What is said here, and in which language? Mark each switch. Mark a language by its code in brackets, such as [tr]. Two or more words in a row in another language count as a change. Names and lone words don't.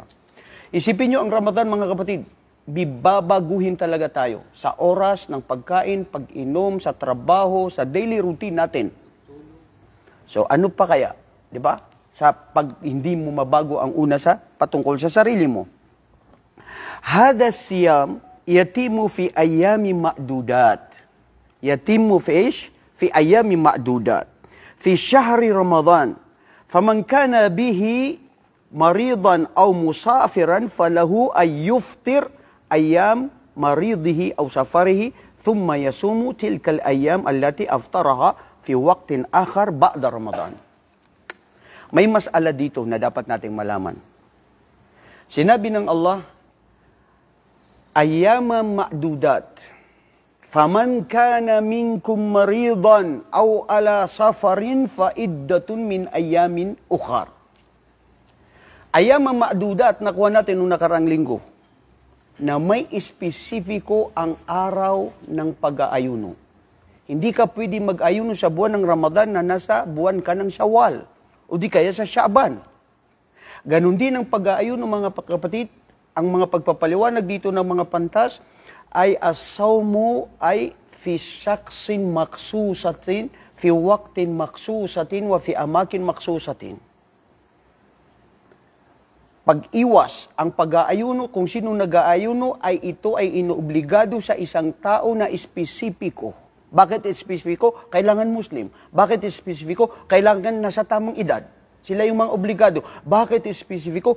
[tl] Isipin nyo ang Ramadan mga kapatid, bibabaguhin talaga tayo sa oras ng pagkain, pag-inom, sa trabaho, sa [en] daily routine [tl] natin. So ano pa kaya, di ba? Sa pag hindi mo mabago ang una sa patungkol sa sarili mo. [ar] هذا صيام يتم في أيام معدودات. يتم في إيش? في أيام معدودات في شهر رمضان فمن كان به مريضا أو مسافرا فله أن يفطر أيام مريضه أو سفره ثم يصوم تلك الأيام التي أفطرها في وقت آخر بعد رمضان. [tl] May masala dito na dapat nating malaman. Sinabi ng Allah, [ar] أياما معدودات. فمن كان منكم مريضا أو على سفر فعدة من أيام أخر. أياما معدودات, [tl] nakuha natin nung nakarang linggo, na may espesifiko ang araw ng pag-aayuno. Hindi ka pwede mag-ayuno sa buwan ng Ramadan na nasa buwan ka ng Shawwal o di kaya sa Sha'ban. Ganon din ang pag-aayuno, mga kapatid. Ang mga pagpapaliwanag dito ng mga pantas ay as-sawmu ay [ar] في شخص مخصوص، في وقت مخصوص، وفي أماكن مخصوصة. [tl] Pag-iwas ang pag-aayuno, kung sino nag-aayuno, ay ito ay inuobligado sa isang tao na espesipiko. Bakit espesipiko? Kailangan Muslim. Bakit espesipiko? Kailangan nasa tamang edad. Sila yung mga obligado. Bakit espesipiko?